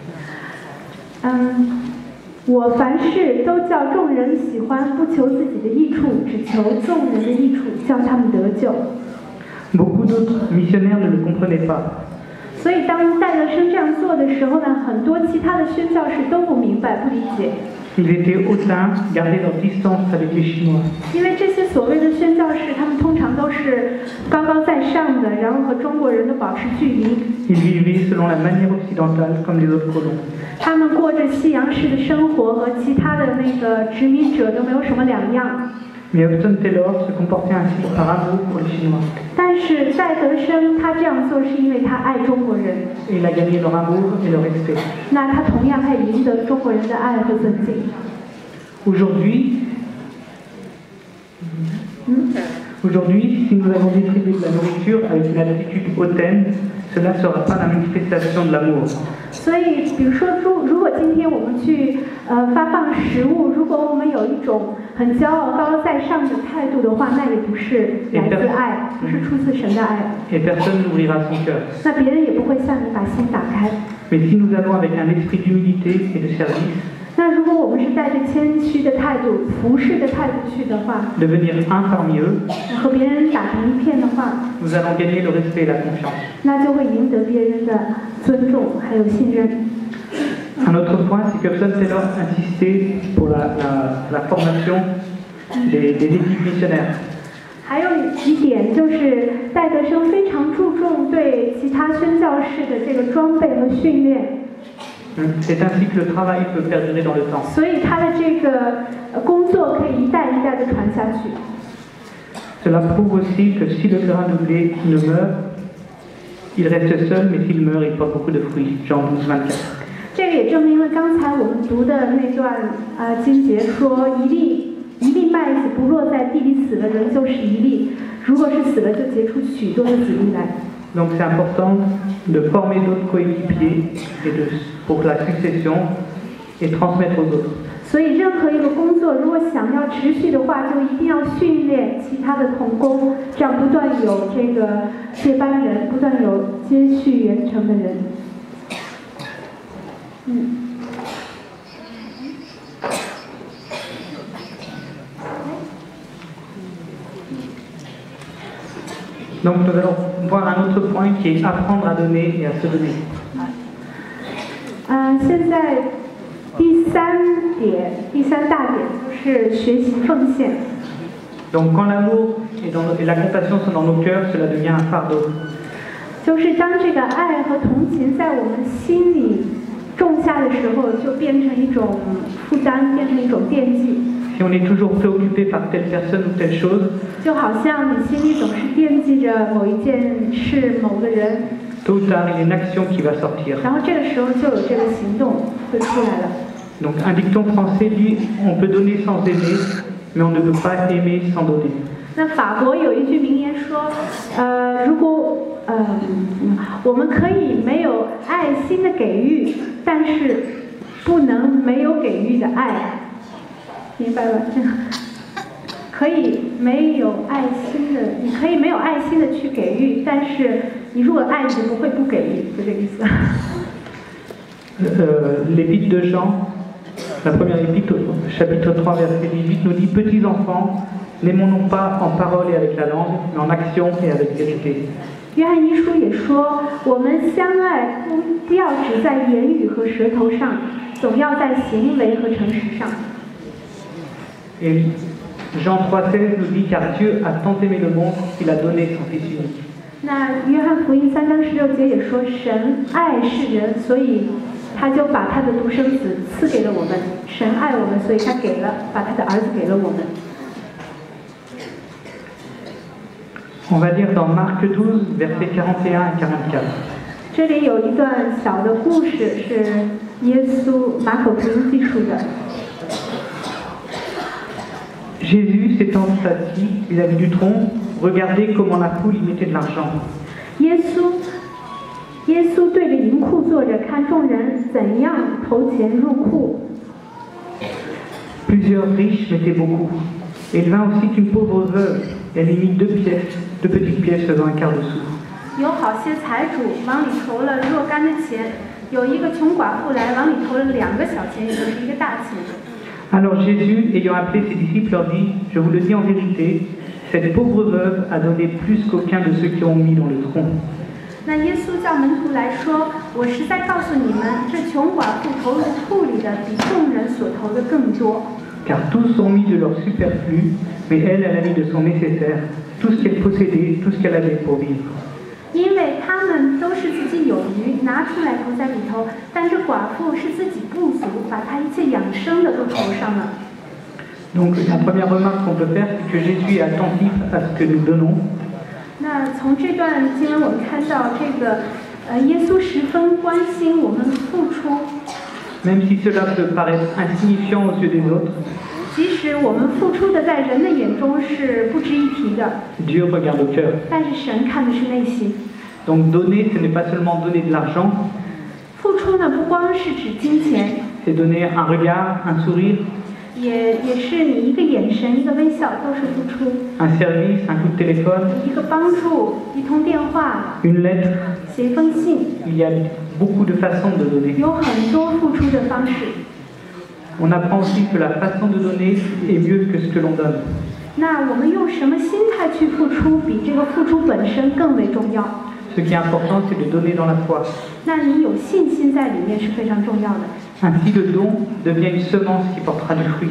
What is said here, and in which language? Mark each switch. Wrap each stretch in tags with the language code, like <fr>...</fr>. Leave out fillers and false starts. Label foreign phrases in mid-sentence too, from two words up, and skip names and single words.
<zh>我凡事都叫众人喜欢，不求自己的益处，只求众人的益处，叫他们得救。</zh> <fr>Beaucoup d'autres missionnaires ne le comprenaient pas.</fr> <zh>所以，当戴德生这样做的时候呢，很多其他的宣教士都不明白、不理解。</zh> <fr>Ils étaient hautains, gardaient leur distance avec les Chinois.</fr> <zh>因为这些所谓的宣教士，他们通常都是高高在上的，然后和中国人都保持距离。</zh> <fr>Ils vivaient selon la manière occidentale comme les autres colons.</fr> <zh>他们过着西洋式的生活，和其他的那个殖民者都没有什么两样。</zh> <fr>Mais Hudson Taylor se comportait ainsi par amour pour les Chinois.</fr> <zh>但是戴德生他这样做是因为他爱中国人。</zh> <fr>Et il a gagné leur amour et leur respect.</fr> <zh>那他同样他也赢得了中国人的爱和尊敬。</zh> <fr>Aujourd'hui, si nous avons distribué de la nourriture avec une attitude hautaine, cela ne sera pas la manifestation de l'amour.</fr> <zh>所以，比如说，如果今天我们去发放食物，如果我们有一种很骄傲、高高在上的态度的话，那也不是来自爱，不是出自神的爱。</zh> <fr>Et personne n'ouvrira son cœur.</fr> <zh>那别人也不会向你把心打开。</zh> <fr>Mais si nous allons avec un esprit d'humilité et de service,</fr> <zh>那如果我们是带着谦虚的态度、服侍的态度去的话，</zh> <fr>devenir un parmi eux,</fr> <zh>和别人打成一片的话，</zh> <fr>nous allons gagner le respect et la confiance.</fr> <zh>那就会赢得别人的尊重还有信任。</zh> <fr>Un autre point, c'est que Hudson Taylor insistait pour la formation des équipes missionnaires.</fr> <zh>还有一点就是戴德生非常注重对其他宣教士的这个装备和训练。</zh> <fr>C'est ainsi que le travail peut perdurer dans le temps.</fr> <zh>所以他的这个工作可以一代一代的传下去。</zh> <fr>Cela prouve aussi que si le grain de blé ne meurt, il reste seul, mais s'il meurt, il porte beaucoup de fruits. Jean 12, 24.</fr> <zh>这个也证明了刚才我们读的那段经节说，一粒麦子不落在地里死了，仍旧是一粒；如果是死了，就结出许多的子粒来。</zh> <fr>Donc c'est important de former d'autres coéquipiers pour la succession et transmettre aux autres.</fr> <zh>所以，任何一个工作，如果想要持续的话，就一定要训练其他的同工，这样不断有这个接班人，不断有接续完成的人。</zh> <fr>Donc nous allons voir un autre point qui est apprendre à donner et à se donner.</fr> <zh>现在第三大点就是学习奉献。</zh> <fr>Donc quand l'amour et la compassion sont dans nos cœurs, cela devient un fardeau.</fr> <zh>就是当这个爱和同情在我们心里种下的时候，就变成一种负担，变成一种惦记。</zh> <fr>Si on est toujours préoccupé par telle personne ou telle chose,</fr> <zh>就好像你心里总是惦记着某一件事、某个人，</zh> <fr>tôt ou tard, il y a une action qui va sortir.</fr> <zh>然后这个时候就有这个行动会出来了。</zh> <fr>Donc un dicton français dit on peut donner sans aimer, mais on ne peut pas aimer sans donner.</fr> <zh>那法国有一句名言说，如果我们可以没有爱心的给予，但是不能没有给予的爱，明白吧？可以没有爱心的，你可以没有爱心的去给予，但是你如果爱，你不会不给予，就这个意思。</zh> <fr>L'épître de Jean, la première épître, chapitre 3, verset 18, nous dit « Petits enfants, n'aimons non pas en parole et avec la langue, mais en action et avec vérité. »</fr> <zh>约翰一书也说，我们相爱不要只在言语和舌头上，总要在行为和诚实上。</zh> <fr>Et Jean 3,16 nous dit car Dieu a tant aimé le monde qu'il a donné son Fils unique.</fr> <zh>那约翰福音3章16节也说，神爱世人，所以他就把他的独生子赐给了我们。神爱我们，所以他把他的儿子给了我们。</zh> <fr>On va lire dans Marc 12, versets 41 et 44.</fr> <zh>这里有一段小的故事，是耶稣马可福音记述的。</zh> <fr>Jésus s'étant assis vis-à-vis du trône, regardez comment la foule y mettait de l'argent.</fr> <zh>耶稣对着银库坐着，看众人怎样投钱入库。</zh> <fr>Plusieurs riches mettaient beaucoup. Et il vint aussi qu'une pauvre veuve, elle y mit 2 petites pièces faisant un quart de sou.</fr> <zh>有好些财主往里投了若干的钱，有一个穷寡妇来往里投了2个小钱，也就是一个大钱。</zh> <fr>Alors Jésus, ayant appelé ses disciples, leur dit, je vous le dis en vérité, cette pauvre veuve a donné plus qu'aucun de ceux qui ont mis dans le tronc.</fr> <zh>那耶稣叫门徒来说，我实在告诉你们，这穷寡妇投入库里的比众人所投的更多。</zh> <fr>Car tous ont mis de leur superflu, mais elle a mis de son nécessaire, tout ce qu'elle possédait, tout ce qu'elle avait pour vivre.</fr> <zh>因为他们都是自己有余，拿出来投在里头，但这寡妇是自己不足，把她一切养生的都投上了。</zh> <fr>Donc la première remarque qu'on peut faire, c'est que Jésus est attentif à ce que nous donnons.</fr> <zh>那从这段经文我们看到，耶稣十分关心我们付出。</zh> <fr>Même si cela peut paraître insignifiant aux yeux des autres,</fr> <zh>即使我们付出的在人的眼中是不值一提的，</zh> <fr>Dieu regarde au cœur.</fr> <zh>但是神看的是内心。</zh> <fr>Donc donner, ce n'est pas seulement donner de l'argent,</fr> <zh>付出呢，不光是指金钱，</zh> <fr>c'est donner un regard, un sourire,</fr> <zh>也是你一个眼神、一个微笑都是付出，</zh> <fr>un service, un coup de téléphone,</fr> <zh>一个帮助、一通电话、</zh> <fr>une lettre.</fr> <zh>写一封信，</zh> <fr>Il y a beaucoup de façons de donner.</fr> <zh>有很多付出的方式。</zh> <fr>On apprend aussi que la façon de donner est mieux que ce que l'on donne.</fr> <zh>那我们用什么心态去付出，比这个付出本身更为重要。</zh> <fr>Ce qui est important, c'est de donner dans la foi.</fr> <zh>那你有信心在里面是非常重要的。</zh> <fr>Ainsi, le don devient une semence qui portera du fruit.</fr>